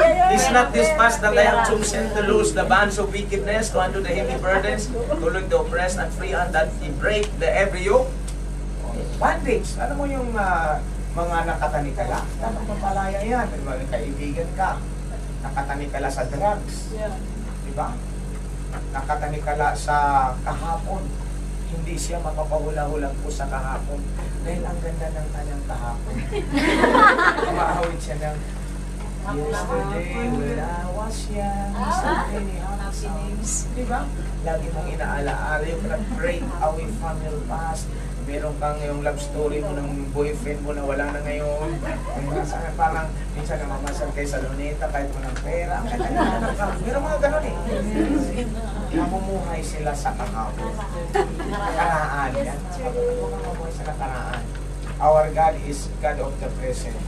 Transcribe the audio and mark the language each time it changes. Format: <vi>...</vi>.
<en>Is not this fast that I have chosen to loose the bands of wickedness, to undo the heavy burdens, to look the oppressed and free, and that he break the every yoke? Bondage.</en> <tl>Alam mo yung mga nakatanikala? Dapat mapalaya yan. Mga kaibigan ka. Nakatanikala sa drugs. Diba? Nakatanikala sa kahapon. Hindi siya mapapahula-hulang po sa kahapon. Dahil ang ganda ng kanyang kahapon. Umaawit siya ng</tl> <en>yesterday when I was young, so many happy names.</en> <tl>Diba? Lagi mong inaalaala yung</tl> <en>break away from your past.</en> <tl>Meron kang yung love story mo ng boyfriend mo na wala na ngayon. Sana parang minsan namamasal kayo sa luneta kahit walang pera. Meron mga ganun eh. Namumuhay sila sa kahapon. Karaan. Yan. Namumuhay sa karaan.</tl> <en>Our God is God of the present.</en>